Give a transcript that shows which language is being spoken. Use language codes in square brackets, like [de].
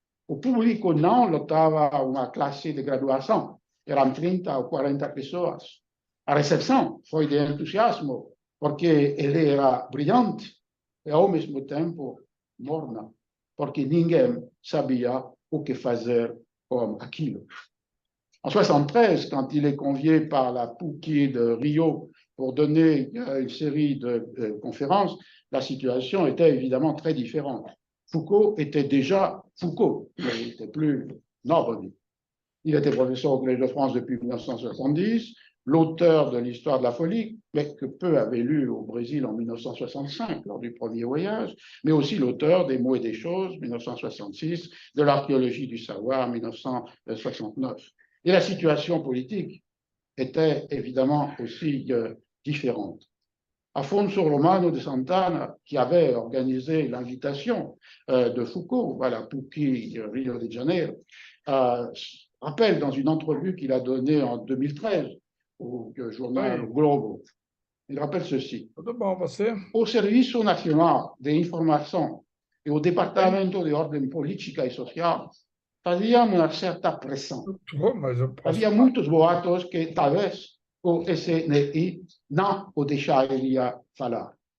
[pt] O público não lotava uma classe de graduação, eram 30 ou 40 pessoas. A recepção foi de entusiasmo, porque ele era brilhante e, ao mesmo tempo, morna, porque ninguém sabia o que fazer com aquilo. [fr] En 73, quand il est convié par la PUC de Rio pour donner une série de conférences, la situation était évidemment très différente. Foucault était déjà Foucault, il n'était plus nobody. Il était professeur au Collège de France depuis 1970, l'auteur de l'histoire de la folie, mais que peu avaient lu au Brésil en 1965 lors du premier voyage, mais aussi l'auteur des mots et des choses, 1966, de l'archéologie du savoir, 1969. Et la situation politique était évidemment aussi différente. Afonso Romano de Santana, qui avait organisé l'invitation de Foucault à la PUC Rio de Janeiro, rappelle dans une entrevue qu'il a donnée en 2013 au journal Globo, il rappelle ceci. [pt] Au Serviço Nacional de Informação e au Departamento de Ordem Política e Social, fazia uma certa pressão. Havia muitos boatos que talvez o SNI não o deixaria falar.